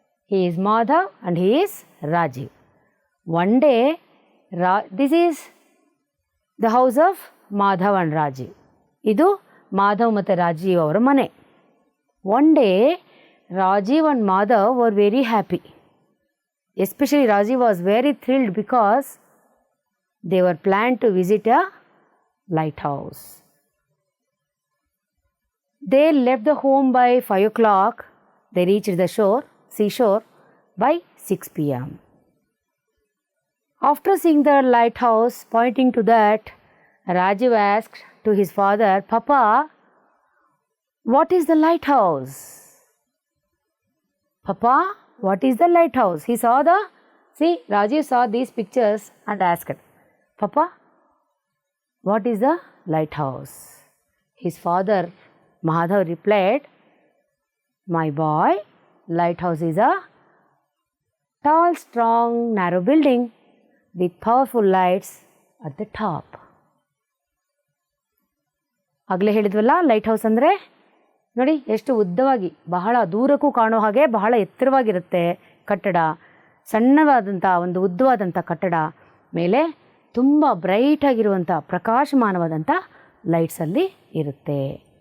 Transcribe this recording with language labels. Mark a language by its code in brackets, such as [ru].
[en] He is Madhav and he is Rajiv. One day, this is the house of Madhav and Rajiv. [kn] Idu Madhav ಮತ್ತು ರಾಜೀವ್ ಅವರ ಮನೆ. [en] One day, Rajiv and Madhav were very happy. Especially Rajiv was very thrilled because they were planned to visit a lighthouse. They left the home by 5 o'clock. They reached the seashore by 6 p.m. After seeing the lighthouse, pointing to that, Rajiv asked to his father, "Papa, What is the lighthouse? Papa, what is the lighthouse? He saw the, see, Rajiv saw these pictures and asked, Papa, what is the lighthouse? His father, Madhav, replied, my boy, lighthouse is a tall, strong, narrow building with powerful lights at the top. [kn] ಆಗಲೇ ಹೇಳಿದ್ವಲ್ಲ light house ಅಂದರೆ ನೋಡಿ ಎಷ್ಟು ಉದ್ದವಾಗಿ ಬಹಳ ದೂರಕ್ಕೂ ಕಾಣೋ ಹಾಗೆ ಬಹಳ ಎತ್ತರವಾಗಿರುತ್ತೆ ಕಟ್ಟಡ, ಸಣ್ಣವಾದಂಥ ಒಂದು ಉದ್ದವಾದಂಥ ಕಟ್ಟಡ, ಮೇಲೆ ತುಂಬ ಬ್ರೈಟ್ ಆಗಿರುವಂಥ ಪ್ರಕಾಶಮಾನವಾದಂಥ ಲೈಟ್ಸಲ್ಲಿ ಇರುತ್ತೆ.